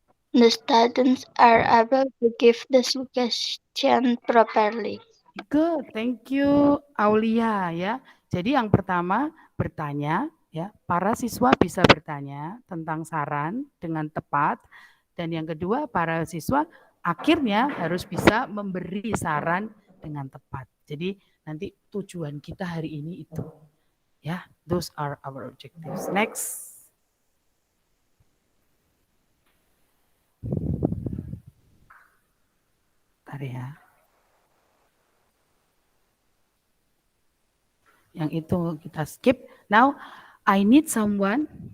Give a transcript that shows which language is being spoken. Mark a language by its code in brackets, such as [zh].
[en] The students are able to give the suggestion properly. Good, thank you Aulia ya. [id] Jadi yang pertama bertanya ya, para siswa bisa bertanya tentang saran dengan tepat, dan yang kedua para siswa akhirnya harus bisa memberi saran dengan tepat. Jadi nanti tujuan kita hari ini itu. [en] Ya, those are our objectives. Next. [id] Bentar ya. Yang itu kita skip. [en] Now, I need someone.